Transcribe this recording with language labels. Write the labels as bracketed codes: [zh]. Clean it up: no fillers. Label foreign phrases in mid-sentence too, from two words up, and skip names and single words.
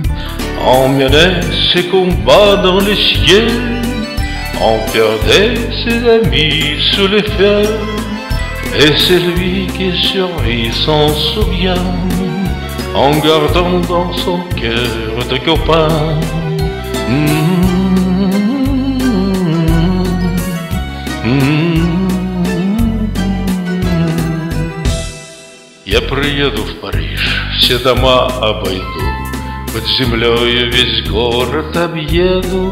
[fr] On menait ses combats dans le ciel, on perdait ses amis sous les fers, et celui qui survit s'en souvient, en gardant dans son cœur de copain. [ru] Я приеду в Париж, все дома обойду, под землей весь город объеду.